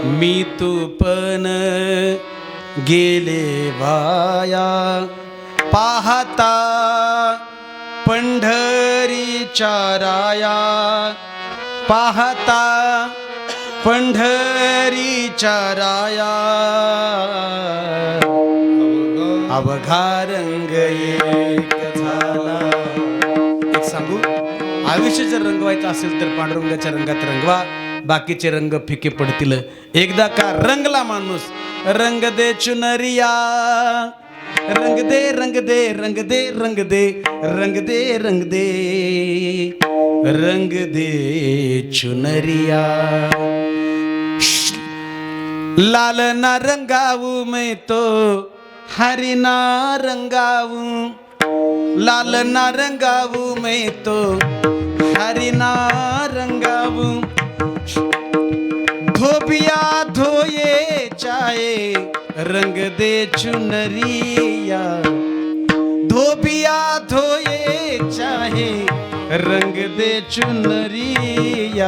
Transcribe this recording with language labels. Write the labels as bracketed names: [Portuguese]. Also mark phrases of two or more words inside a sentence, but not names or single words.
[Marathi] मी तू पण गेले वाया, पाहता पंढरीच्या राया, पाहता पंढरीच्या राया, अवघा रंग एक झाला. एक सांगू, आयुष्य जर रंगवायचं असेल तर पांडुरंगाच्या रंगात रंगवा, बाकीचे रंग फिके पडतील. एकदा का रंगला माणूस, [Hindi] रंग दे चुनरिया, रंग दे रंग दे रंग दे रंग दे रंग दे रंग दे रंग दे चुनरिया. लाल ना रंगाऊ मैं तो हरी ना रंगाऊ, लाल ना रंगाऊ मैं तो हरी ना रंगाऊ, धोबिया धोए चाहे रंग दे चुनरिया, धोबिया धोए चाहे रंग दे चुनरिया.